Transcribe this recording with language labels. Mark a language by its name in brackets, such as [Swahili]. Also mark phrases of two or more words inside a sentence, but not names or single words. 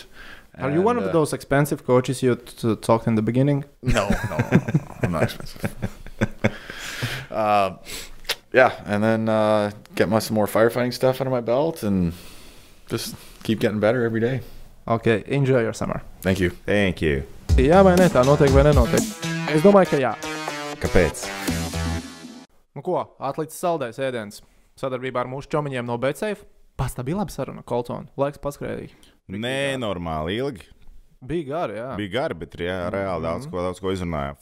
[English] Are you one of those expensive coaches you talked in the beginning? No, I'm not expensive. Yeah, and then get some more firefighting stuff under my belt, and just keep getting better every day. Okay, enjoy your summer. Thank you. Thank you. [Latvian] Jā vai ne, tā notiek vai nenotiek? Es domāju, ka jā. Kāpēc? Nu ko, atlicis saldais ēdiens. Sadarbībā ar mūsu čomiņiem no FaceOff. Pasta bija laba saruna, Colton. Laiks paskrēja. Nē, normāli ilgi. Bija gari, jā. Bija gari, bet reāli daudz ko izrunājām.